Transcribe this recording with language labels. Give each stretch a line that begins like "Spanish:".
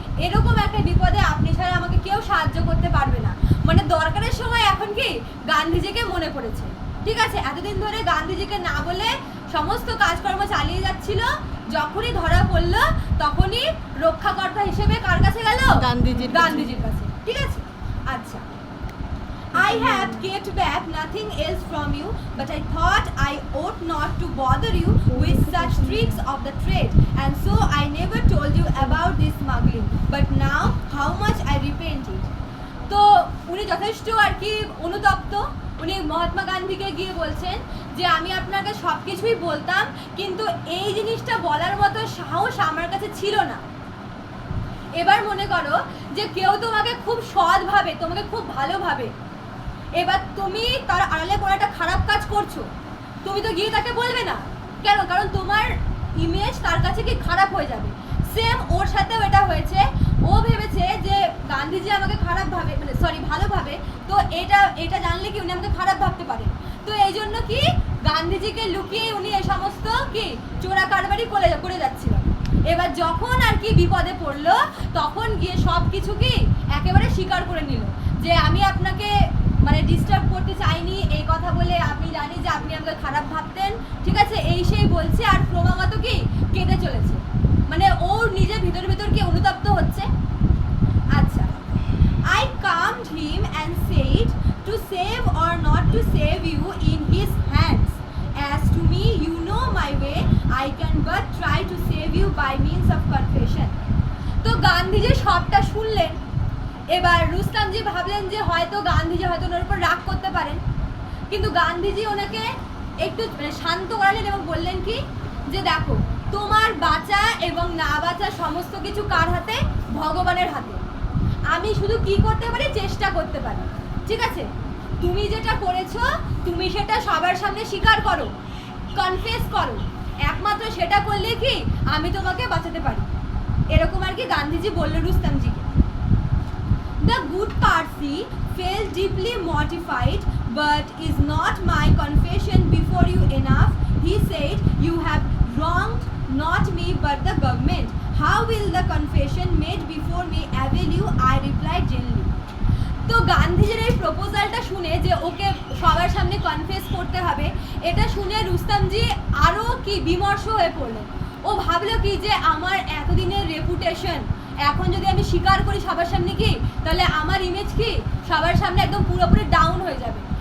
Bangla: এরকম একটা বিপদে আপনি ছাড়া আমাকে কেউ সাহায্য করতে পারবে না। মানে দরকারের সময় এখন কি গান্ধীজিকে মনে পড়েছে, ঠিক আছে। এতদিন ধরে গান্ধীজিকে না বলে সমস্ত কাজকর্ম চালিয়ে যাচ্ছিল, যখনই ধরা পড়লো তখনই রক্ষাকর্তা হিসেবে কার কাছে গেল? গান্ধীজির কাছে, ঠিক আছে। আচ্ছা,
English: I have kept back nothing else from you, but I thought I ought not to bother you with such tricks of the trade, and so I never told you about this smuggling. But now, how much I repent it.
Bangla: তো উনি যথেষ্ট আর কি অনুতপ্ত। উনি মহাত্মা গান্ধীকে গিয়ে বলছেন যে আমি আপনাকে সব কিছুই বলতাম, কিন্তু এই জিনিসটা বলার মতো সাহস আমার কাছে ছিল না। এবার মনে করো যে কেউ তোমাকে খুব সৎভাবে, তোমাকে খুব ভালোভাবে, এবার তুমি তার আড়ালে কোনো একটা খারাপ কাজ করছো, তুমি তো গিয়ে তাকে বলবে না, কেন? কারণ তোমার ইমেজ তার কাছে কি খারাপ হয়ে যাবে। সেম ওর সাথেও এটা হয়েছে। ও ভেবেছে যে গান্ধীজি আমাকে খারাপ ভাবে, মানে সরি ভালোভাবে, তো এটা জানলে কি উনি আমাকে খারাপ ভাবতে পারেন। তো এই জন্য কি গান্ধীজিকে লুকিয়ে উনি এই সমস্ত কি চোরা কারবারি করে যাচ্ছিল। এবার যখন আর কি বিপদে পড়লো, তখন গিয়ে সব কিছু কি একেবারে স্বীকার করে নিল যে আমি আপনাকে মানে ডিস্টার্ব করতে চাইনি, এই কথা বলে আমি জানি যে আপনি আমাকে খারাপ ভাবতেন, ঠিক আছে, এই সেই বলছে। আর ক্রমাগত কি কেটে চলেছে, মানে ওর নিজের ভিতর কি অনুতপ্ত হচ্ছে। আচ্ছা,
English: I calmed him and said to save or not to save you in his hands. As to me, you know my way. I can but try to save you by means of confession.
Bangla: তো গান্ধীজি সবটা শুনলেন। এবার রুস্তমজি ভাবলেন যে হয়তো গান্ধীজি হয়তো ওনার উপর রাগ করতে পারেন, কিন্তু গান্ধীজি ওনাকে একটু শান্ত করালেন এবং বললেন কি যে দেখো তোমার বাঁচা এবং না বাঁচা সমস্ত কিছু কার হাতে? ভগবানের হাতে। আমি শুধু কি করতে পারি? চেষ্টা করতে পারি, ঠিক আছে। তুমি যেটা করেছো তুমি সেটা সবার সামনে স্বীকার করো, কনফেস করো, একমাত্র সেটা করলে কি আমি তোমাকে বাঁচাতে পারি। এরকম আর কি গান্ধীজি বললো রুস্তমজিকে।
English: The good Parsi felt deeply mortified, but is not my confession before you enough? He said, you have wronged not me but the government. How will the confession made before me avail you? I replied gently.
Bangla: তো গান্ধীজির এই প্রপোজালটা শুনে যে ওকে সবার সামনে confess করতে হবে, এটা শুনে রুস্তমজি আরও কি বিমর্ষ হয়ে পড়লেন। ও ভাবলো কি যে আমার এতদিনের রেপুটেশন এখন যদি আমি স্বীকার করি সবার সামনে কি, তাহলে আমার ইমেজ কি সবার সামনে একদম পুরোপুরি ডাউন হয়ে যাবে।